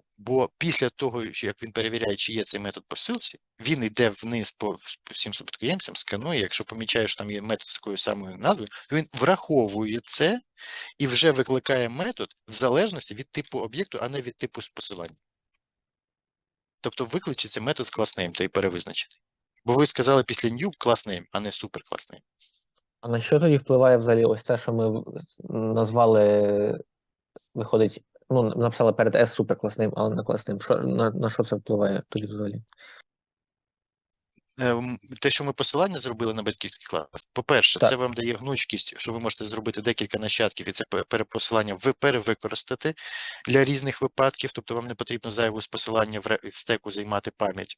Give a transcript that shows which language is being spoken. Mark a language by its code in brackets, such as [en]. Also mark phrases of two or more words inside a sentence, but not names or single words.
[uk] Бо після того, як він перевіряє, чи є цей метод по ссилці, він йде вниз по всім спадкоємцям, сканує, якщо помічає, що там є метод з такою самою назвою, то він враховує це і вже викликає метод в залежності від типу об'єкту, а не від типу посилання. Тобто викличеться метод з [en] class name [uk] та й перевизначений. Бо ви сказали після [en] new class name, [uk] а не [en] super class name. [uk] А на що тоді впливає взагалі ось те, що ми назвали, виходить, написали перед S суперкласним, але не класним. На що це впливає тоді взагалі? Те, що ми посилання зробили на батьківський клас, по-перше, це вам дає гнучкість, що ви можете зробити декілька нащадків і це перепосилання перевикористати для різних випадків, тобто вам не потрібно зайву з посилання в стеку займати пам'ять.